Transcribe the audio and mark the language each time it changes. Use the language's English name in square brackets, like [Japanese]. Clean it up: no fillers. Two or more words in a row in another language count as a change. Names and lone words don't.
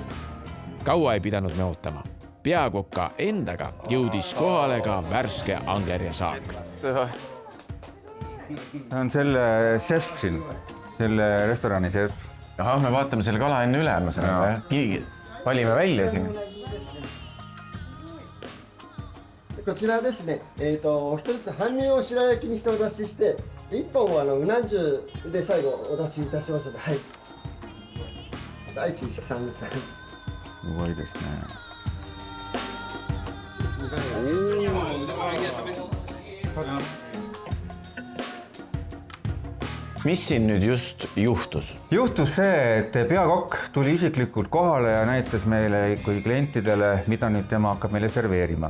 [Estonian] Kaua ei pidanud me ootama. Peakoka endaga jõudis kohale ka värske angerja saak. See on selle šef siin, selle restorani šef. Ahah, me vaatame selle kala enne üle, ma saan aru. Valime välja siin. [Japanese] こちらですね、お一人半身を白焼きにしてお出しして、一本はうな重で最後お出しいたしますので、はい。大地石さんです。すごいですね。 [Estonian] Mis siin nüüd just juhtus? Juhtus see, et peakokk tuli isiklikult kohale ja näitas meile kui klientidele, mida nüüd tema hakkab meile serveerima.